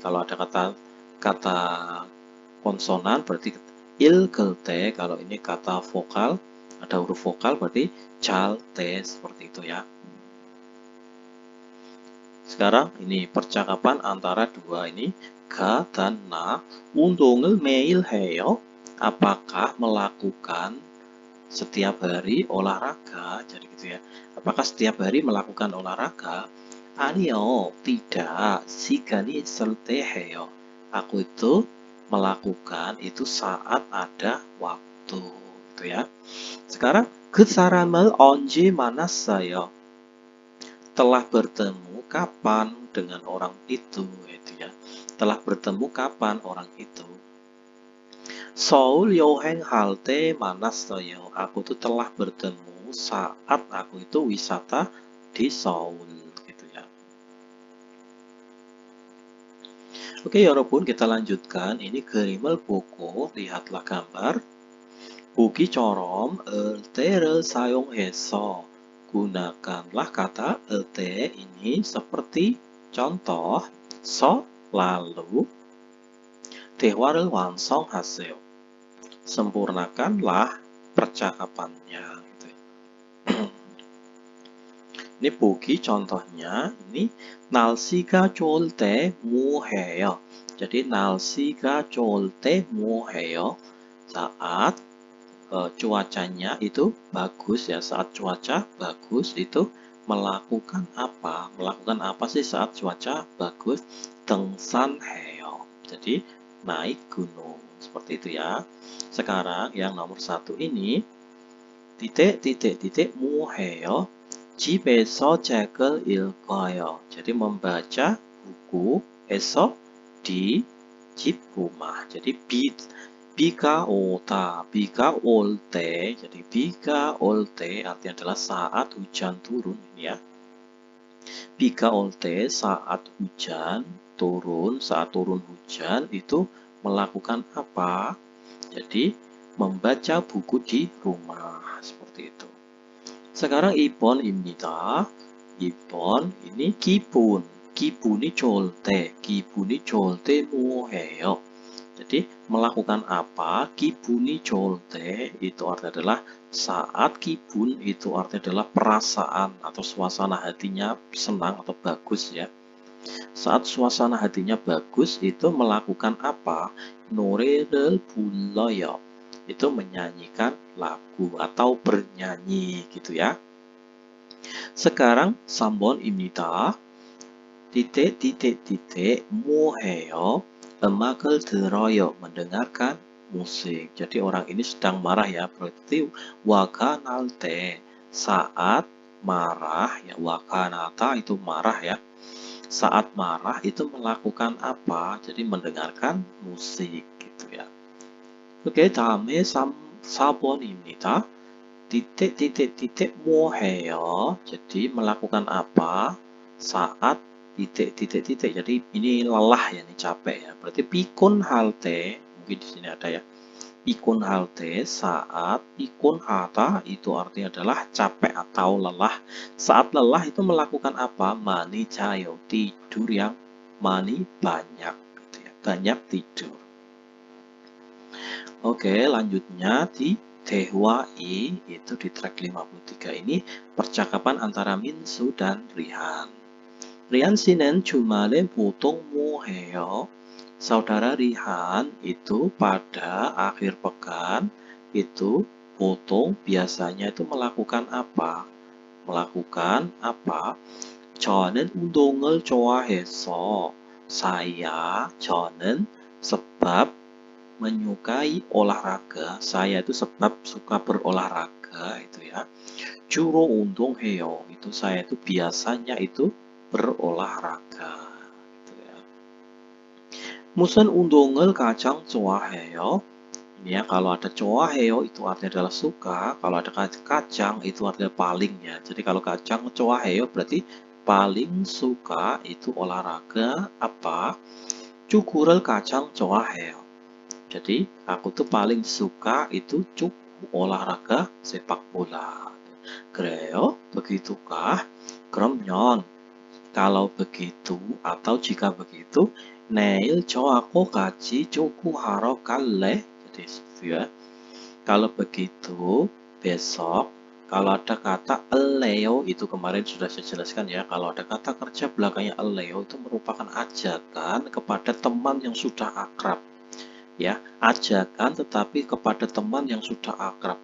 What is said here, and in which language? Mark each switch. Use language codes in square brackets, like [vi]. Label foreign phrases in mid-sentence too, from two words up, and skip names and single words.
[id] Kalau ada kata konsonan berarti ilgelte, kalau ini kata vokal, ada huruf vokal berarti chalte, seperti itu ya. Sekarang ini percakapan antara dua ini, ga dan na. [ko] 운동을 매일 해요. [id] Apakah melakukan setiap hari olahraga? Jadi gitu ya. Apakah setiap hari melakukan olahraga? [ko] 아니요, tidak. 시간이 있을 때 해요. [id] Aku itu melakukan itu saat ada waktu, gitu ya. [ko] Sekarang 그 사람을 언제 만났어요? [id] Telah bertemu kapan dengan orang itu, gitu ya. Telah bertemu kapan orang itu? [ko] 서울 여행할 때 만났어요. [id] Aku tuh telah bertemu saat aku itu wisata di Seoul, gitu ya. Oke, 여러분, kita lanjutkan. ini [ko] 그림을 보고 [id] lihatlah gambar. [ko] 보기처럼 을때를 사용해서 [id] gunakanlah kata lte ini seperti contoh. [ko] lalu 대화를 완성하세요. [id] Sempurnakanlah percakapannya. Gitu. Ini 보기 contohnya. [ko] Ini 날씨가 좋을 때 뭐 해요? Jadi 날씨가 좋을 때 뭐 해요? [id] Saat cuacanya itu bagus ya, saat cuaca bagus itu melakukan apa? Melakukan apa sih saat cuaca bagus? [ko] 등산해요. [id] Jadi naik gunung, seperti itu ya. Sekarang yang nomor 1 ini titik [ko] 뭐 해요? 집에서 책을 읽어요. [id] Jadi membaca buku esok di 집 rumah. [ko] Jadi 비가 올 때. [id] jadi [ko] 비가 올 때 [id] artinya adalah saat hujan turun ini ya. [ko] 비가 올 때 [id] saat hujan turun, saat turun hujan itu melakukan apa? Jadi membaca buku di rumah, seperti itu. [ko] Sekarang 2번입니다. 2번 ini 기분. 기분이 좋을 때. 기분이 좋을 때 뭐 해요? [id] Jadi melakukan apa? [ko] 기분이 좋을 때 [id] itu artinya adalah saat 기분 itu artinya adalah perasaan atau suasana hatinya senang atau bagus ya. Saat suasana hatinya bagus itu melakukan apa? [ko] 노래를 불러요. [id] Itu menyanyikan lagu atau bernyanyi gitu ya. [ko] Sekarang 3번입니다. 뭐 해요? 음악을 들어요. [id] Mendengarkan musik. Jadi orang ini sedang marah ya. Berarti [ko] 화가 날 때 [id] saat marah ya. [ko] 화가 나다 [id] itu marah ya. Saat marah itu melakukan apa? Jadi mendengarkan musik gitu ya. Oke, [ko] 다음에 4번입니다. 뭐 해요? [id] Jadi melakukan apa saat jadi ini lelah ya, ini capek ya. [ko] Berarti 피곤할 때, [id] mungkin di sini ada ya. [ko] 피곤할 때 [id] saat 피곤하다 itu artinya adalah capek atau lelah. Saat lelah itu melakukan apa? [ko] 많이 자요. [id] Tidur yang 많이 banyak gitu ya. Banyak tidur. Oke, lanjutnya di 대화이 itu di track 53 ini percakapan antara Minsu dan Rihan. [ko] Rihan 씨는 주말에 보통 뭐 해요? [id] Saudara Rihan itu pada akhir pekan itu 보통 biasanya itu melakukan apa? Melakukan apa? [ko] 저는 운동을 좋아해서 저는 [id] sebab menyukai olahraga. Saya itu sebab suka berolahraga itu ya. [ko] 주로 운동해요. [id] Itu saya itu biasanya itu berolahraga. Gitu ya. [ko] 무슨 운동을 가장 좋아해요? [id] Ini ya, kalau ada 좋아해요 itu artinya adalah suka. Kalau ada kacang itu artinya paling ya. Jadi kalau kacang 좋아해요 berarti paling suka itu olahraga apa? [ko] 축구를 가장 좋아해요. [id] Jadi aku tuh paling suka itu olahraga sepak bola. [ko] 그래요? begitukah? 그러면 [id] Kalau begitu atau jika begitu, [ko] neil 저 aku 같이 축구하러 갈래? [id] Jadi itu ya. Kalau begitu, besok kalau ada kata eleo itu kemarin sudah saya jelaskan ya. Kalau ada kata kerja belakangnya eleo itu merupakan ajakan kepada teman yang sudah akrab. Ya, ajakan tetapi kepada teman yang sudah akrab.